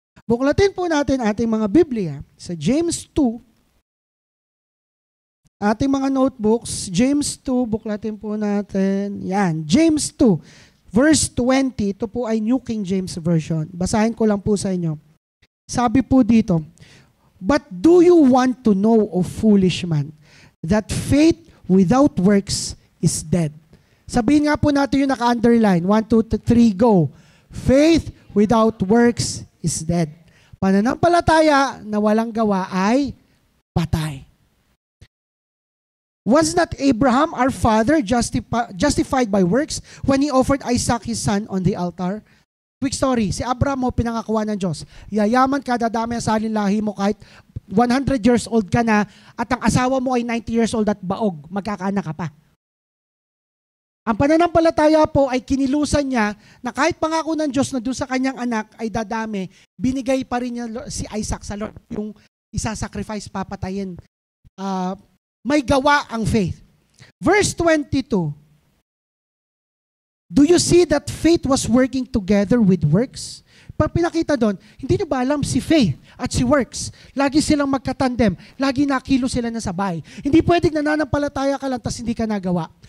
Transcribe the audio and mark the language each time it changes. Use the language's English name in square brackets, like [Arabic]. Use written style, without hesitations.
[Filipino] Buklatin po natin ating mga Biblia sa James 2. Ating mga notebooks, James 2, buklatin po natin. Yan, James 2, verse 20. Ito po ay New King James Version. Basahin ko lang po sa inyo. Sabi po dito, [English] "But do you want to know, O foolish man, that faith without works is dead?" [Filipino] Sabihin nga po natin yung naka-underline. 1, 2, 3, go. [English] Faith without works is dead. [Filipino] Pananampalataya na walang gawa ay patay. [English] Was not Abraham, our father, justified by works when he offered Isaac his son on the altar? [Filipino] Quick story, si Abraham mo pinangakuan ng Diyos. Yayaman ka, dadami ang salin lahi mo kahit 100 years old ka na at ang asawa mo ay 90 years old at baog, magkakaanak ka pa. Ang pananampalataya po ay kinilusan niya na kahit pangako ng Diyos na doon sa kanyang anak ay dadami, binigay pa rin niya si Isaac sa Lord, yung isasacrifice, papatayin. May gawa ang faith. [English] Verse 22, do you see that faith was working together with works? [Filipino] Pag pinakita doon, hindi nyo ba alam si faith at si works, lagi silang magkatandem, lagi nakilo sila na sabay. Hindi pwedeng nananampalataya ka lang tas hindi ka nagawa.